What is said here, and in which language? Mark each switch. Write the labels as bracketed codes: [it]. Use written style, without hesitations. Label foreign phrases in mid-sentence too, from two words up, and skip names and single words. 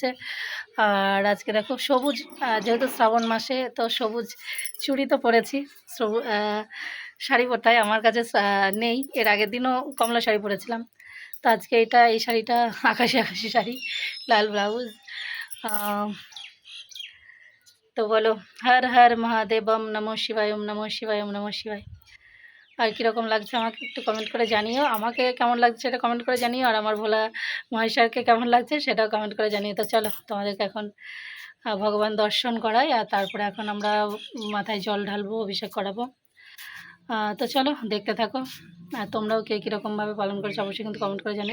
[bn] আর আজকে দেখো সবুজ, যেহেতু শ্রাবণ মাসে, তো সবুজ চুড়ি তো পরেছি। শাড়ি পরতে হয়, আমার কাছে নেই। এর আগের দিনও কমলা শাড়ি পরেছিলাম, তো আজকে এই শাড়িটা আকাশি আকাশি শাড়ি, লাল ব্লাউজ। তো বলো, [sa] হর হর মহাদেব, ওম নমঃ শিবায়, ওম নমঃ শিবায়, ওম নমঃ শিবায়। [bn] আর কীরকম লাগছে আমাকে একটু কমেন্ট করে জানিও, আমাকে কেমন লাগছে সেটা কমেন্ট করে জানিও, আর আমার ভোলা মহেশ্বরকে কেমন লাগছে সেটাও কমেন্ট করে জানিও। তো চলো তোমাদেরকে এখন ভগবান দর্শন করাই, আর তারপরে এখন আমরা মাথায় জল ঢালবো, অভিষেক করাবো। তো চলো দেখতে থাকো, আর তোমরাও কে কীরকমভাবে পালন করেছো অবশ্যই কিন্তু কমেন্ট করে জানিও।